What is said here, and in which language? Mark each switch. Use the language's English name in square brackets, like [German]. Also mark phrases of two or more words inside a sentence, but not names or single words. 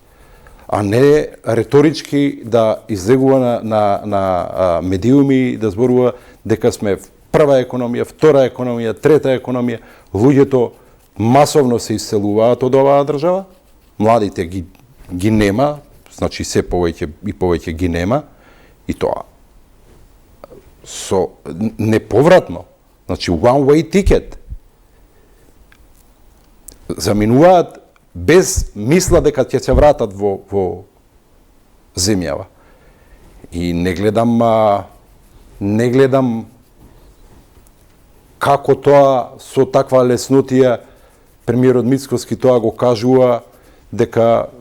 [Macedonian] А не реторички да излегува на медиуми, да зборува дека сме прва економија, втора економија, трета економија. Луѓето масовно се иселуваат од оваа држава, младите ги нема, значи се повеќе и повеќе ги нема, и тоа со неповратно, значи [English] one way ticket. [Macedonian] Заминуваат без мисла дека ќе се вратат во земјава. И не гледам како тоа со таква леснотија премиерот Мицкоски тоа го кажува, дека